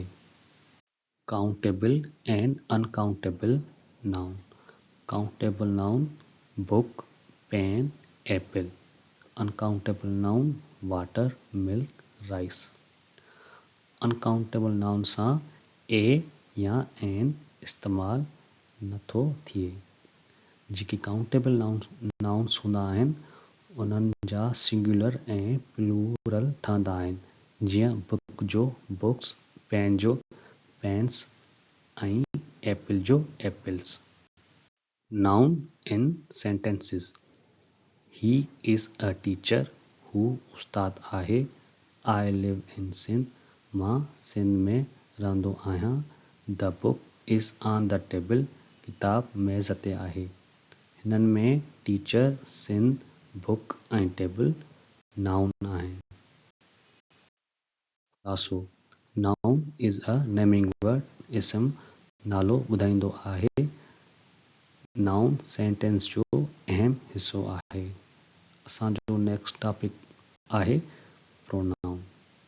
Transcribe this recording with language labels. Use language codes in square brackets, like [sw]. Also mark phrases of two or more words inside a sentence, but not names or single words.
[en] Countable and uncountable noun. Countable noun book, pen, apple. Uncountable noun water, milk, rice. uncountable noun [sd] सां ए या एन इस्तेमाल नथो थिए। जेके [en] countable nouns [sd] हूंदा आहिनि उन्हनि जा सिंगुलर ऐं प्लूरल ठहंदा आहिनि, जीअं बुक जो बुक्स, पेन जो पेन्स ऐं एप्पल जो एप्पल्स। [en] Noun in sentences: He is a teacher, [sd] हू उस्ताद आहे। [en] I live in Sindh, [sd] मां सिंध में रहंदो आहियां। [en] The book is on the table, [sd] किताब मेज़ ते आहे। हिननि में टीचर, सिंध, बुक ऐं टेबल नाउन आहिनि। ख़ुलासो: [en] Noun is a naming word. [sd] इस्म नालो ॿुधाईंदो आहे। [en] noun sentence [sd] जो अहम हिस्सो आहे। असांजो [en] next topic [sd] आहे प्रोनाउन।